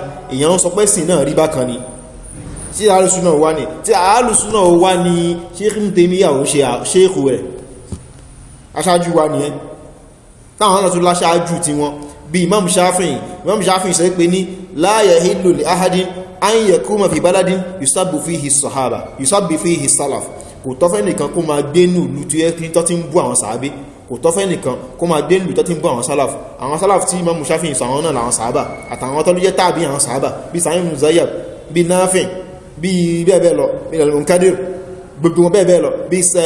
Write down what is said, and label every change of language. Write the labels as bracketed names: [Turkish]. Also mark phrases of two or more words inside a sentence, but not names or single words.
[Yoruba] èèyàn sọ pé sìn náà rí bákan ni tí alùsùn náà wá ní tí alùsùn náà wá ní ṣéèkì tẹ́míyà ò ṣe ṣéèkù rẹ̀ aṣáájú wa nìyẹn táwọn náà tún láṣáájú tí wọ́n bí Imam Shafi'i sọ pé ní [Arabic] لا يحل لأحد أن يقيم في بلد يسب فيه الصحابة يسب فيه السلف [Yoruba] kò tọ́fẹ́ nìkan kó máa gbé ní ìlú tí ẹ́ tó ti ń bú àwọn sàábé kò tọ́fẹ́ nìkan kó máa gbé ní ìlú tó ti ń bú àwọn salaf tí Imam Shafi'i sọ àwọn náà làwọn sàábà àtàwọn tó ló jẹ́ tàbí àwọn sàábà bí Sa'id ibn Musayyab bí Nafi' bí bẹ́ẹ̀ lọ bí al-Munkadir gbogbo wọn bẹ́ẹ̀ lọ bí